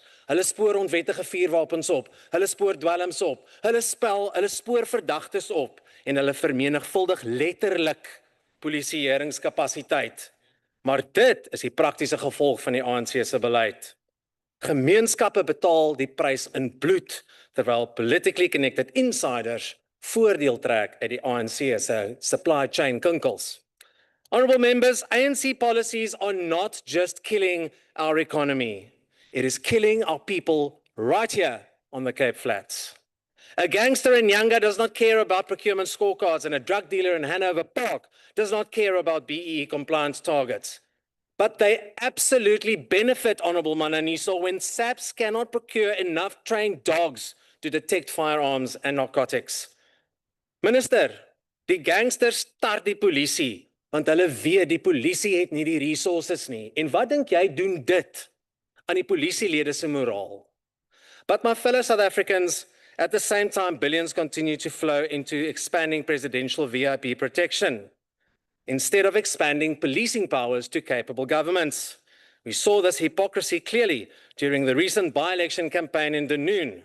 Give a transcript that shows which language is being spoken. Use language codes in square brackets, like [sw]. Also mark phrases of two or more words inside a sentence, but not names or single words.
[af] Hulle spoor onwettige vuurwapens op, hulle spoor dwelms op, hulle spoor verdagtes op en hulle vermenigvuldig letterlik polisieeringskapasiteit. Maar dit is die praktiese gevolg van die ANC se beleid. Gemeenskappe betaal die prys in bloed, terwyl [en] politically connected insiders [af] voordeel trek uit die ANC se [en] supply chain [af] kinkels. [en] Honorable members, ANC policies are not just killing our economy. It is killing our people right here on the Cape Flats. A gangster in Nyanga does not care about procurement scorecards, and a drug dealer in Hanover Park does not care about BEE compliance targets. But they absolutely benefit, Honorable Mananiso, when SAPS cannot procure enough trained dogs to detect firearms and narcotics. Minister, [af] die gangsters start die polisie, want hulle weet die polisie het nie die resources nie. En wat dink jy doen dit aan die polisielede se moraal? [en] But my fellow South Africans, at the same time, billions continue to flow into expanding presidential VIP protection, instead of expanding policing powers to capable governments. We saw this hypocrisy clearly during the recent by-election campaign in Dunoon.